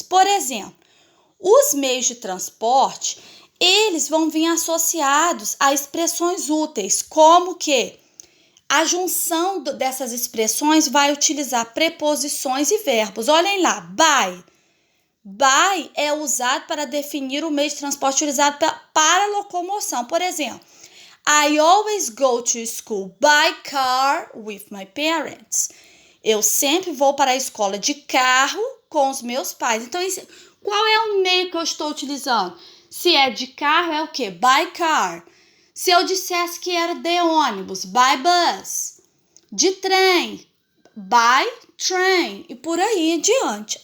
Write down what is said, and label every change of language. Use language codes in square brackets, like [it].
[pt] Por exemplo, os meios de transporte, eles vão vir associados a expressões úteis, como que A junção dessas expressões vai utilizar preposições e verbos. Olhem lá, by. By é usado para definir o meio de transporte utilizado para locomoção. [en] Por exemplo, I always go to school by car with my parents. [pt] Eu sempre vou para a escola de carro com os meus pais. Então, qual é o meio que eu estou utilizando? Se é de carro, é o quê? [en] By car. [pt] Se eu dissesse que era de ônibus, [en] by bus. [pt] De trem, [en] by train. [pt] E por aí em diante.